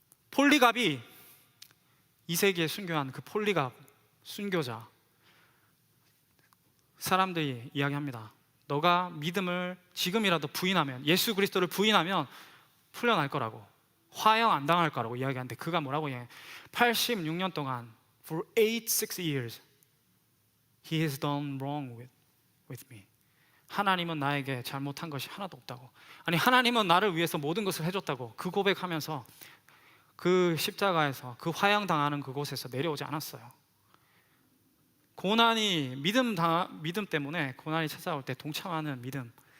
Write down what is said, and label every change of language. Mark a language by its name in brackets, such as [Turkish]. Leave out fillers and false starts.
[Korean] 폴리갑이, 2세기에 순교한 그 폴리갑 순교자, 사람들이 이야기합니다. 너가 믿음을 지금이라도 부인하면, 예수 그리스도를 부인하면 풀려날 거라고, 화형 안 당할 거라고 이야기하는데, 그가 뭐라고 이야기해요? 86년 동안 [English] For 86 years He has done wrong with me. [Korean] 하나님은 나에게 잘못한 것이 하나도 없다고. 아니, 하나님은 나를 위해서 모든 것을 해줬다고 그 고백하면서 그 십자가에서, 그 화형 당하는 그곳에서 내려오지 않았어요. 고난이, 믿음 때문에 고난이 찾아올 때 동참하는 믿음.